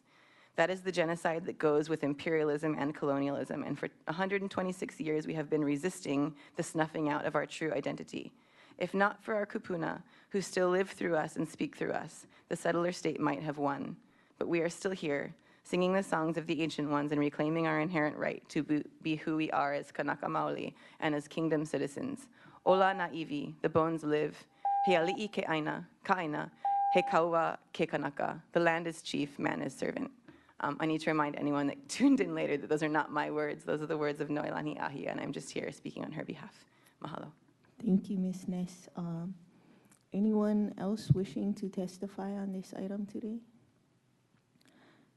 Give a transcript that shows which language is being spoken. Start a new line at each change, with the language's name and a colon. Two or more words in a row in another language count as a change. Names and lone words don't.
English: That is the genocide that goes with imperialism and colonialism, and for 126 years we have been resisting the snuffing out of our true identity. If not for our kupuna, who still live through us and speak through us, the settler state might have won. But we are still here, singing the songs of the ancient ones and reclaiming our inherent right to be who we are as
Hawaiian: Kanaka Maoli
English: and as kingdom citizens.
Hawaiian: Ola na iwi,
English: the bones live.
Hawaiian: He ali'i ke aina, ka aina, he kaua ke kanaka.
English: The land is chief, man is servant. I need to remind anyone that tuned in later that those are not my words. Those are the words of Noelani Ahia, and I'm just here speaking on her behalf. Mahalo. Thank you, Ms. Ness. Anyone else wishing to testify on this item today?